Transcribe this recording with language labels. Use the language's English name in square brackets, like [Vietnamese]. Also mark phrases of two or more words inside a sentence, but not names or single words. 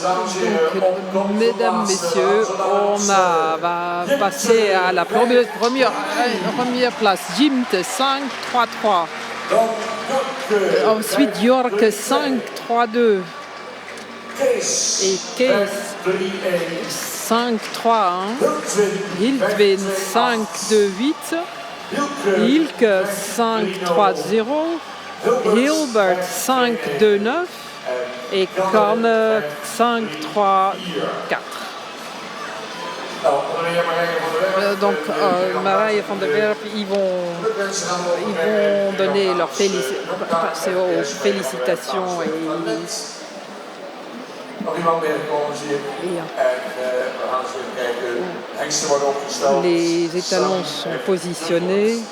[Dutch] Dames en heren, opkomt. [French] Mesdames, messieurs, on va passer à la première place. Jinte 5-3-3. Ensuite Jorke 5-3-2. Et Kees 5-3-1. Hiltvin 5-2-8. Ilke 5-3-0. Hilbert 5-2-9 et Corne 5-3-4. Donc Marije van der Werf, ils vont donner leurs félicitations les étalons sont positionnés.